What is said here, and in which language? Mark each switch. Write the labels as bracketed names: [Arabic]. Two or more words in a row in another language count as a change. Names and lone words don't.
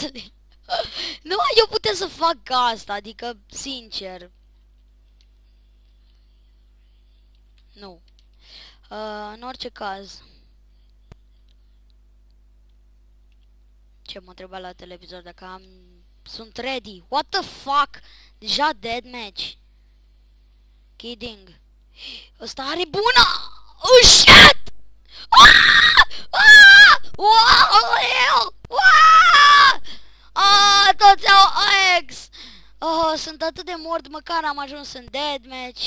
[Romanian] Nu, eu puteam să fac asta, adică, sincer. Nu. În orice caz. Ce m-a întrebat la televizor dacă am... [English] Sunt ready. What the fuck? [Romanian] Deja deathmatch. Kidding. Ăsta are bună! [English] Oh, shit! [Romanian] Toți au ex! Oh, sunt atât de mort, măcar am ajuns în deathmatch.